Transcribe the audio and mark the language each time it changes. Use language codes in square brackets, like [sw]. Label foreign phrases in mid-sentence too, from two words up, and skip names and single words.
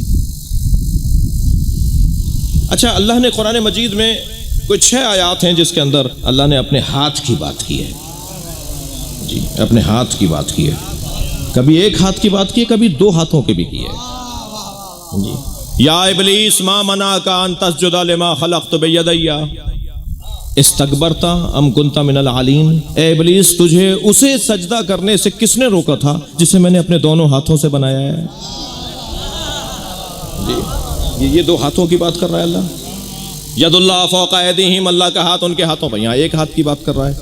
[hi] अच्छा, अल्लाह ने कुरान मजीद में कुछ 6 आयात हैं जिसके अंदर अल्लाह ने अपने हाथ की बात की है जी, अपने हाथ की बात की है। कभी एक हाथ की बात की है, कभी 2 हाथों की भी की है जी। [ar] يا إبليس ما منعك أن تسجد لما خلقت بيدي أستكبرت أم كنت من العالين. [hi] ए इब्लीस, तुझे उसे सजदा करने से किसने रोका था जिसे मैंने अपने दोनों हाथों से बनाया है जी। ये 2 हाथों की बात कर रहा है अल्लाह। [ar] يد الله فوق أيديهم, [hi] अल्लाह का हाथ उनके हाथों पर, यहाँ एक हाथ की बात कर रहा है।